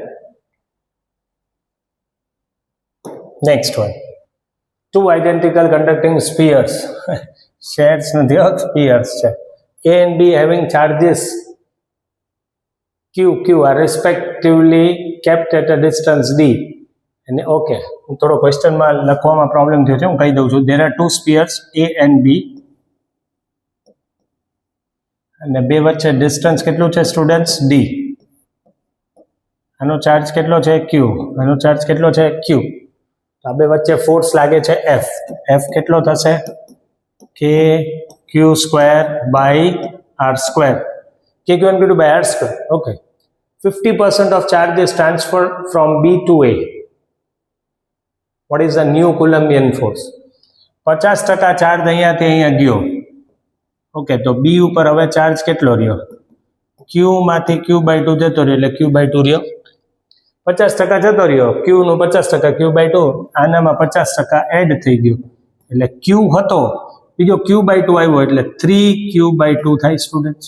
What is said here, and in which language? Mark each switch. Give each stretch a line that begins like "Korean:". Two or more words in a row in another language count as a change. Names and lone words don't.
English: Next one. Two identical conducting spheres.
Gujarati: Shares નથી, spheres છે.
English: A and B having charges Q are respectively kept at a distance D.
Gujarati: And okay, થોડો ક્વેશ્ચનમાં લખવામાં પ્રોબ્લેમ થયો છે, હું કહી દઉં છું.
English: There are two spheres A and B,
Gujarati: અને બે વચ્ચે ડિસ્ટન્સ કેટલું છે સ્ટુડન્ટ્સ? D. આનો ચાર્જ કેટલો છે ક્યુ, આનો ચાર્જ કેટલો છે ક્યુ. તો આ બે વચ્ચે ફોર્સ લાગે છે એફ. એફ કેટલો થશે
English: k q square by r square. k q into by r square. okay. 50% of charge is transferred from B to A. What is the new Coulombian force?
Gujarati: 50% ચાર્જ અહીંયાથી અહીંયા ગયો. ઓકે, તો બી ઉપર હવે ચાર્જ કેટલો રહ્યો? ક્યુ માંથી
English: q by 2
Gujarati: જતો રહ્યો એટલે
English: q by 2
Gujarati: રહ્યો. 50% જતો રહ્યો, ક્યુ નું 50%
English: q by 2,
Gujarati: આનામાં 50% એડ થઈ ગયું એટલે ક્યુ હતો બીજો
English: q by 2
Gujarati: આવ્યો એટલે
English: 3 q by 2
Gujarati: થાય સ્ટુડન્ટ્સ.